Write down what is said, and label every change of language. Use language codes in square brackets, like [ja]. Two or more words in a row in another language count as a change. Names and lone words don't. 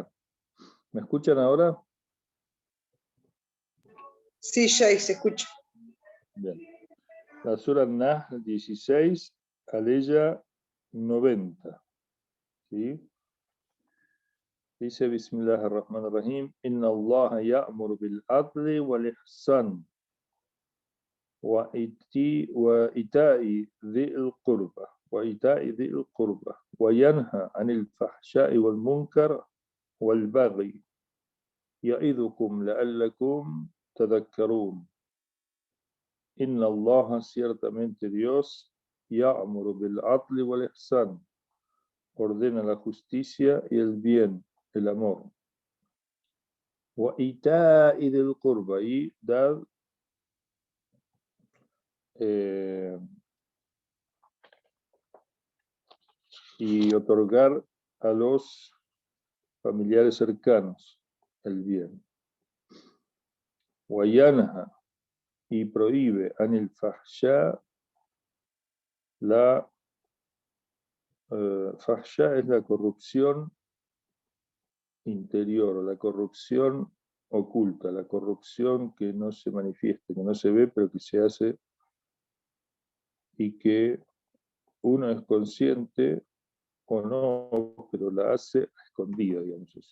[es] ¿Me escuchan ahora? Sí, Jay, se escucha. Bien. La sura Nahl 16, aleya 90. ¿Sí? Dice [ar] بسم الله الرحمن الرحيم إن الله يأمر بالعدل والإحسان وإيتاء ذي القربى وينهى عن الفحشاء والمنكر والبغي يعظكم لعلكم تذكرون إن الله [es] ciertamente Dios [ar] يأمر بالعدل والإحسان [es] ordena la justicia y el bien, el amor. [ar] وإيتاء ذي القربى [es] y dar y otorgar a los familiares cercanos el bien. Wayanha y prohíbe [ar] عن الفحشاء, [es] la fahsha es la corrupción interior, la corrupción oculta, la corrupción que no se manifiesta, que no se ve, pero que se hace y que uno es consciente o no, pero la hace a escondida, digamos así.